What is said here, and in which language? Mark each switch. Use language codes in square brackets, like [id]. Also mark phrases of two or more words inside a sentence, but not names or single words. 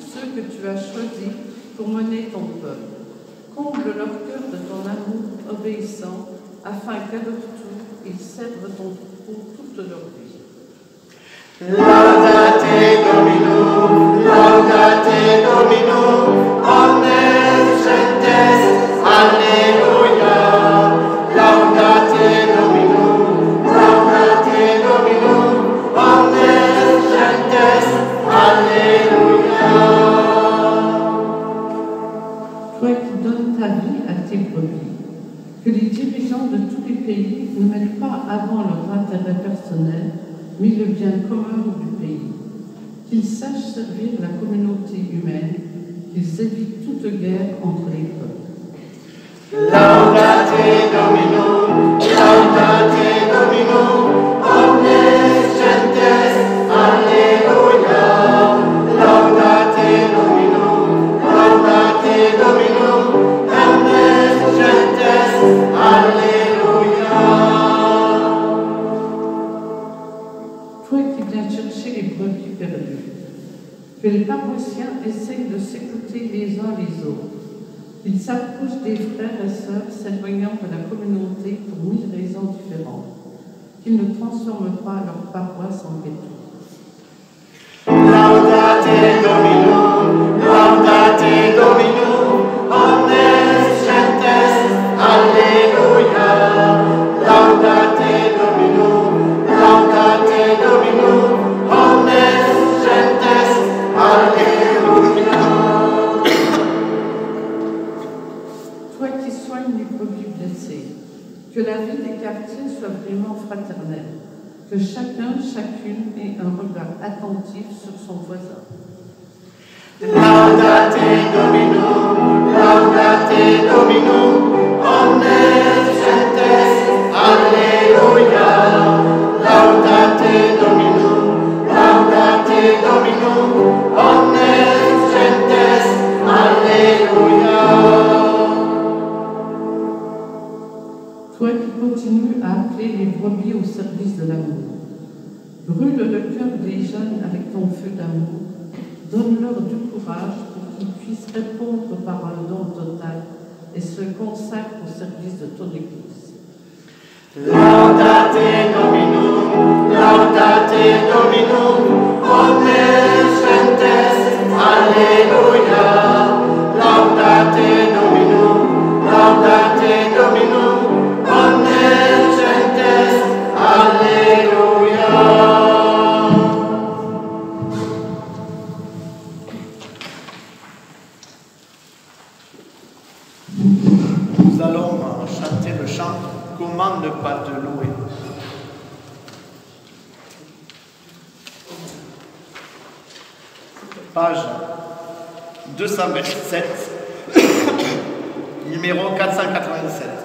[fr] que tu as choisis pour mener ton peuple. Comble leur cœur de ton amour obéissant, afin qu'à leur tour, ils servent ton troupeau toute leur vie. [la] Laudate Dominum, omnes gentes, Alleluia. Laudate Dominum, omnes gentes, Alleluia. [fr] Toi qui donnes ta vie à tes brebis, que les dirigeants de tous les pays ne mettent pas avant leur intérêt personnel, mais le bien commun du pays. Qu'ils sachent servir la communauté humaine, qu'ils évitent toute guerre entre les peuples. [la] Laudate Dominum, omnes gentes, Alleluia. Laudate Dominum, omnes gentes, Alleluia. [fr] Toi qui viens chercher les brebis perdues, que les paroissiens essayent de s'écouter les uns les autres, qu'ils s'approchent des frères et sœurs s'éloignant de la communauté pour 1000 raisons différentes, qu'ils ne transforment pas leur paroisse en ghetto. [la] Laudate Dominum, omnes gentes, Alleluia. Laudate Dominum, omnes gentes, Alleluia. [fr] Toi qui soignes les brebis blessés, que la vie des quartiers soit vraiment fraternelle, que chacun, chacune ait un regard attentif sur son voisin. [la] Laudate Dominum, omnes gentes, Alleluia. Laudate Dominum, omnes gentes, Alleluia. [fr] Toi qui continues à appeler les brebis au service de l'amour, brûle le cœur des jeunes avec ton feu d'amour, donne-leur du courage pour qu'ils puissent répondre par un don total et se consacrent au service de ton Église. [la] Laudate Dominum, omnes gentes, Alleluia. Laudate Dominum, omnes gentes, Alleluia. [fr] Nous allons chanter le chant « Comment ne pas te louer ». Page 227, numéro 487.